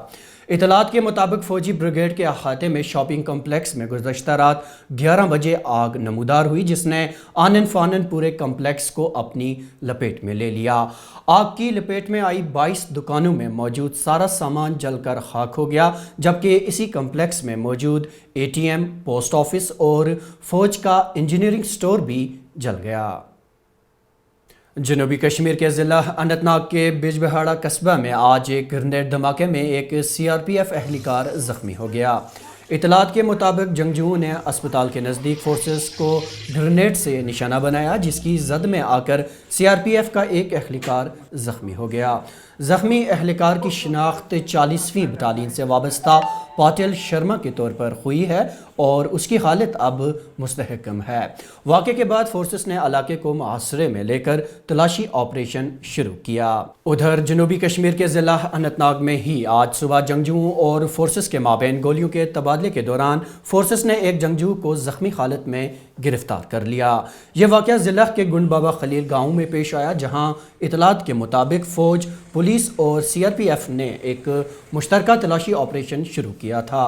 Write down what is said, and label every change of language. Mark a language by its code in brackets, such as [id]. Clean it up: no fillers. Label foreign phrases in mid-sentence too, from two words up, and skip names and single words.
[ur] اطلاعات کے مطابق فوجی بریگیڈ کے احاطے میں شاپنگ کمپلیکس میں گزشتہ رات 11 بجے آگ نمودار ہوئی، جس نے آنن فانن پورے کمپلیکس کو اپنی لپیٹ میں لے لیا۔ آگ کی لپیٹ میں آئی 22 دکانوں میں موجود سارا سامان جل کر خاک ہو گیا، جبکہ اسی کمپلیکس میں موجود ATM، پوسٹ آفس اور فوج کا انجینئرنگ سٹور بھی جل گیا۔ جنوبی کشمیر کے ضلع اننت ناگ کے بج بہاڑا قصبہ میں آج ایک گرینیڈ دھماکے میں ایک CRPF اہلکار زخمی ہو گیا۔ اطلاعات کے مطابق جنگجوؤں نے اسپتال کے نزدیک فورسز کو گرینیڈ سے نشانہ بنایا، جس کی زد میں آ کر CRPF کا ایک اہلکار زخمی ہو گیا۔ زخمی اہلکار کی شناخت 40ویں بٹالین سے وابستہ پاٹل شرما کے طور پر ہوئی ہے اور اس کی حالت اب مستحکم ہے۔ واقعے کے بعد فورسز نے علاقے کو محاصرے میں لے کر تلاشی آپریشن شروع کیا۔ ادھر جنوبی کشمیر کے ضلع اننت ناگ میں ہی آج صبح جنگجوؤں اور فورسز کے مابین گولیوں کے تبادلے کے دوران فورسز نے ایک جنگجو کو زخمی حالت میں گرفتار کر لیا۔ یہ واقعہ ضلع کے گنڈ بابا خلیل گاؤں میں پیش آیا، جہاں اطلاعات کے مطابق فوج، پولیس اور CRPF نے ایک مشترکہ تلاشی آپریشن شروع کیا تھا۔